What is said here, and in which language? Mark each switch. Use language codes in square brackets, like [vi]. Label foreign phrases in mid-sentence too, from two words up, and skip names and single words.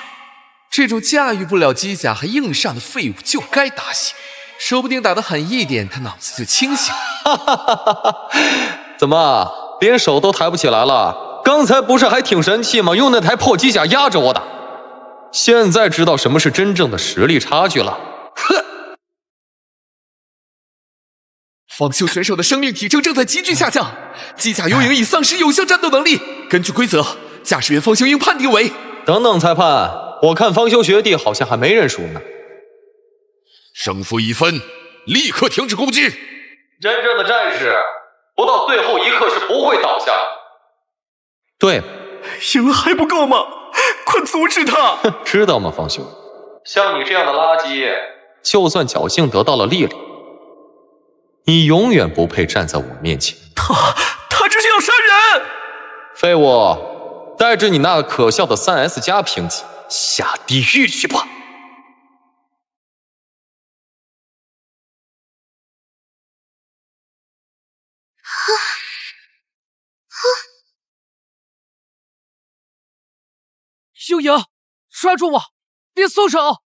[zh] 這種駕馭不了機甲還硬上的廢物就該打醒，說不定打得狠一點，他腦子就清醒。怎麼，連手都抬不起來了？剛才不是還挺神氣嗎？用那台破機甲壓着我打，現在知道什麼是真正的實力差距了。哼！方秀選手的生命體徵正在急劇下降，機甲幽影已喪失有效戰鬥能力。根據規則，駕駛員方秀應判定為…… 等等，裁判，我看方修學弟好像還沒認輸呢。勝負已分，立刻停止攻擊。真正的戰士，不到最後一刻是不會倒下。對，贏了還不夠嗎？快阻止他！知道嗎，方修？像你這樣的垃圾，就算僥倖得到了力量，你永遠不配站在我面前。他這是要殺人！废物，带着你那可笑的3S 加评级下地狱去吧！幽莹，抓住我，别松手！